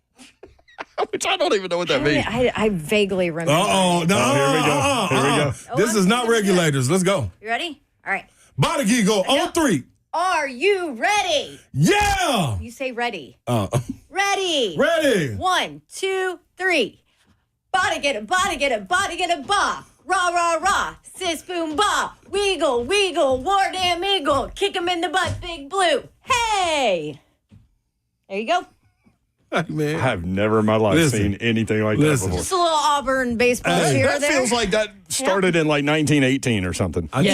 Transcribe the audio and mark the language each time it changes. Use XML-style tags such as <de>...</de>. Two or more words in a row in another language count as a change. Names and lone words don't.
<en>Which I don't even know what that means. I vaguely remember. Uh-oh. No, here we go. Here we go. Oh, This I'm is not doing it. regulators. Let's go. You ready? All right. Bada Eagle on 3. Are you ready? Yeah. You say ready. Ready. Ready. 1, 2, 3. Bodagetta, Bodagetta, Bodagetta, ba. Rah, rah, rah. Sis, boom, ba. Wiggle, wiggle, war damn eagle. Kick him in the butt, Big Blue. Hey. There you go. I Man. have never in my life Listen. seen anything like Listen. that before. Just a little Auburn baseball cheer That there. feels like that started in like 1918 or something. Yeah,</en>